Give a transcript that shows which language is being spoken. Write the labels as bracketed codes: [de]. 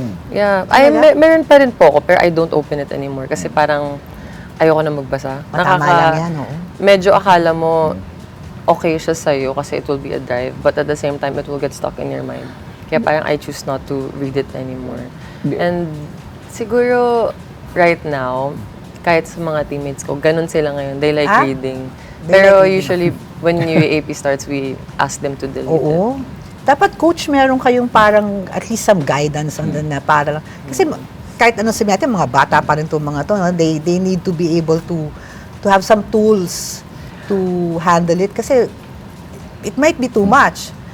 [tl] Yeah. Meron pa rin po ako, pero [en] I don't open it anymore. [tl] Kasi parang ayoko na magbasa. Tama lang yan, oo. Medyo akala mo okay siya sa'yo kasi [en] it will be a drive. But at the same time, it will get stuck in your mind. [tl] Kaya parang [en] I choose not to read it anymore. [tl] And siguro, [en] right now, [tl] kahit sa mga teammates ko, ganun sila ngayon. [en] They like reading. They [tl] Pero [en] like reading. usually, when UAP starts, we ask them to delete it. [tl] Oo. Dapat, Coach, meron kayong parang [en] at least some guidance [tl] on na para kasi kahit ano sabihin natin, mga bata pa rin itong mga to, no? [en] They need to be able to have some tools to handle it kasi it might be too much.